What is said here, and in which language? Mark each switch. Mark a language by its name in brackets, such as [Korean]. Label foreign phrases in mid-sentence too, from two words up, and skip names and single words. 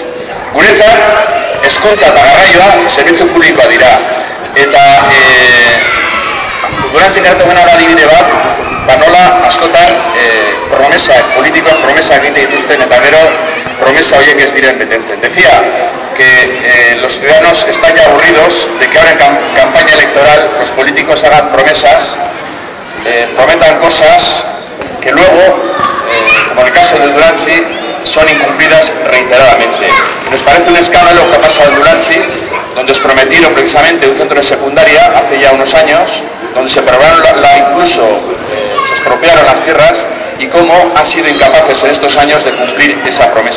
[Basque] Guretzat, hezkuntza eta garraioa zerbitzu publikoa dira. Eta Durantzin gertu gana adibide bat, nola askotan politikoak promesak egite dituzten eta gero promesa horiek ez diren betetzen. [Spanish] Decía que los ciudadanos están ya aburridos de que ahora en campaña electoral los políticos hagan promesas, prometan cosas que luego, como en el caso de Dulantzi, son incumplidas reiteradamente. Nos parece un escándalo lo que ha pasado en Dulantzi, donde os prometieron precisamente un centro de secundaria hace ya unos años, donde se probaron incluso se expropiaron las tierras y cómo han sido incapaces en estos años de cumplir esa promesa.